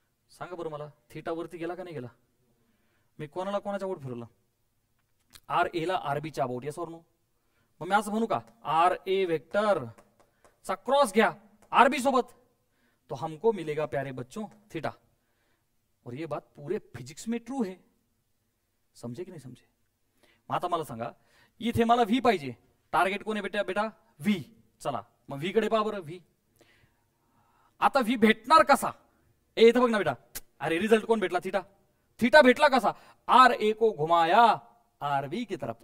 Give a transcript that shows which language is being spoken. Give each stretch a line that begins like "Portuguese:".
Marathi: सांगा बरं मला, थीटा वरती गेला का नाही गेला? मी कोणाला कोणाच्या बोट फिरवलं? आर ए ला आर बी च्या अबाउट. यस और नो? मग मी असं म्हणू का, आर ए वेक्टर चा क्रॉस घ्या आर बी सोबत,
Hindi: तो हमको मिलेगा प्यारे बच्चों
Marathi: थीटा.
Hindi: और ये बात पूरे फिजिक्स में ट्रू है. समझे की नाही समझे?
Marathi: मग आता मला सांगा, इथे मला व्ही पाहिजे. टार्गेट कोण आहे बेटा? बेटा व्ही. चला मग व्ही कडे पहा बरं. व्ही, आता व्ही भेटणार कसा? ए इथं बघ ना बेटा. अरे रिझल्ट कोण भेटला? थीटा. थीटा भेटला कसा?
Hindi: आर ए को घुमाया आर बी की तरफ.